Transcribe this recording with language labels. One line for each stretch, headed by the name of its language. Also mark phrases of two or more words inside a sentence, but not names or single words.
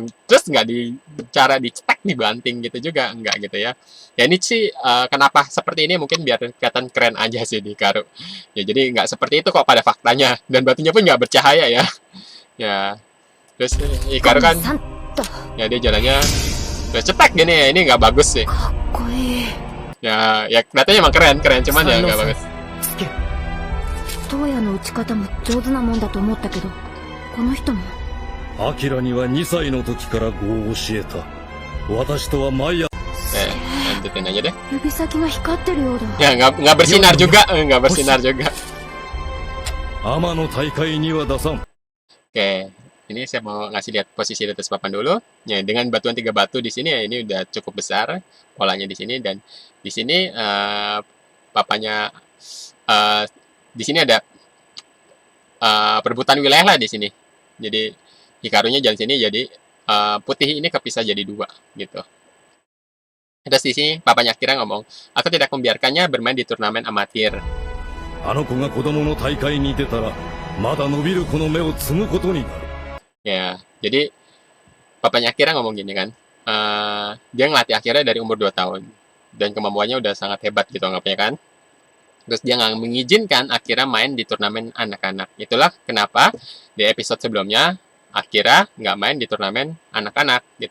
Indonesian: Terus nggak cara dicetak, dibanting gitu juga enggak gitu ya. Ya ini sih kenapa seperti ini mungkin biar kelihatan keren aja sih di Hikaru. Ya jadi nggak seperti itu kok pada faktanya, dan batunya pun nggak bercahaya ya. Ya terus Hikaru kan ya dia jalannya terus cetak gini ya, ini nggak bagus sih.
Japanese: かっこいい。
Indonesian: Ya kelihatannya emang keren cuman ya nggak bagus.
Japanese: トウヤの打ち方も上手なもんだと思ったけど、この人も。アキラには2歳の時から碁を教えた。私とは毎朝。
Indonesian: Lanjutin aja deh.
Japanese: 指先が光ってるようだ。
Indonesian: Ya nggak bersinar juga, nggak bersinar juga.
Japanese: 天の大会には出さん。
Indonesian: Oke, ini saya mau ngasih lihat posisi di atas papan dulu. Ya, dengan batuan 3 batu di sini ya ini udah cukup besar polanya di sini, dan di sini papanya di sini ada perebutan wilayah lah di sini. Jadi Hikarunya jalan sini, jadi putih ini kepisah jadi 2 gitu. Terus di sini papanya Akira ngomong, aku tidak membiarkannya bermain di turnamen amatir.
Japanese: あの子が子供の大会に出たら、まだ伸びる子の目を摘むことになる。
Indonesian: Ya, jadi papanya Akira ngomong gini kan, dia ngelatih Akira dari umur 2 tahun, dan kemampuannya udah sangat hebat gitu anggapnya kan. Terus dia nggak mengizinkan Akira main di turnamen anak-anak. Itulah kenapa di episode sebelumnya Akira nggak main di turnamen anak-anak gitu.